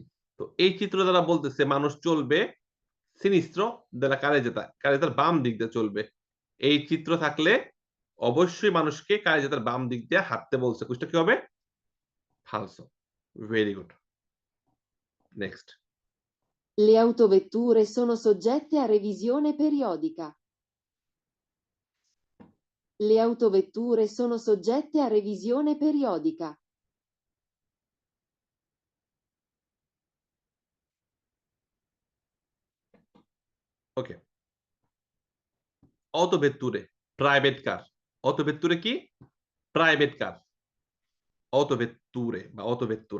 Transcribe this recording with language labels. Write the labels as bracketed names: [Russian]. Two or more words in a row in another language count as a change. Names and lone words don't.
[Bangla] তো এই চিত্র দ্বারা বলতেছে মানুষ চলবে [Italian] sinistra della carreggiata, [Bangla] কারেজেতার বাম দিক দিয়ে চলবে। এই চিত্র থাকলে অবশ্যই মানুষকে কারেজেতার বাম দিক দিয়ে হাঁটতে বলছে। কুইজটা কি হবে? ফালসো। ভেরি গুড। নেক্সট। [Italian] Le autovetture sono soggette a revisione periodica. Le autovetture sono soggette a revisione periodica. [Bangla] ওকে। অটোভেত্তুরে [English] private car. [Bangla] অটোভেত্তুরে কি? [English] private car. [Bangla] অটোভেত্তুরে বা অটোভেত্তুরা।